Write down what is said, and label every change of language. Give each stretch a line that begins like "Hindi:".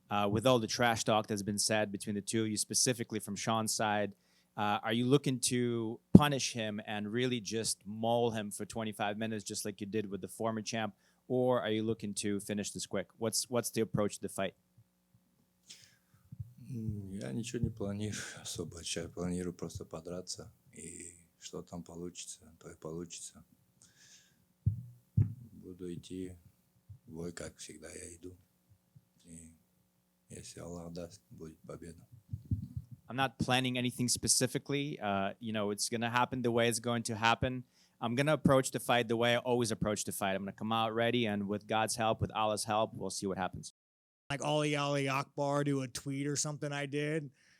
English: With all the trash talk that's been said between the two of you, specifically from Sean's side, are you looking to punish him and really just maul him for 25 minutes, just like you did with the former champ, or are you looking to finish this quick? What's the approach to the fight?
Russian: Я ничего не планирую особо. Сейчас планирую просто подраться. И что там получится, то и получится. Буду идти в бой, как всегда я иду. И если Аллах даст, будет победа.
English: I'm not planning anything specifically. It's going to happen the way it's going to happen. I'm going to approach the fight the way I always approach the fight. I'm going to come out ready, and with God's help, with Allah's help, we'll see what happens. Like Ali Akbar do a tweet or something I did.